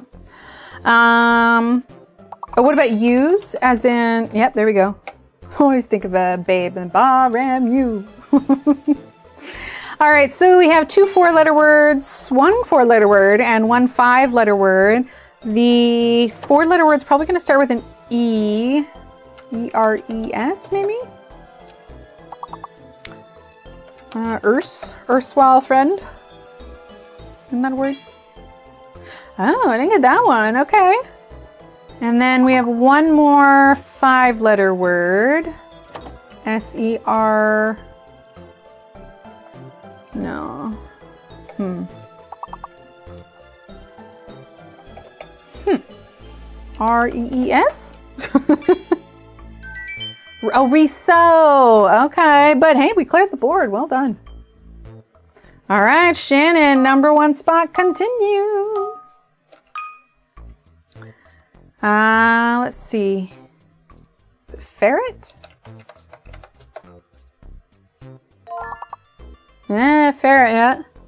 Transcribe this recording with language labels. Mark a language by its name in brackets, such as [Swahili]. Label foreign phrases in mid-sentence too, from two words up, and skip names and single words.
[English] Oh, what about use? As in, yep, there we go. Always think of a babe and bar ram you. All right, so we have 2 4-letter words, 1 4-letter word, and 1 5-letter word. The 4-letter word's probably going to start with an E. E-R-E-S, maybe? Erstwhile friend. Isn't that a word? Oh, I didn't get that one. Okay. And then we have 1 more 5-letter word. S-E-R. No. R-E-E-S? Oh, Riso. Okay, but hey, we cleared the board. Well done. All right, Shannon, number one spot, continue. Let's see. Is it ferret? Yeah, ferret, yeah.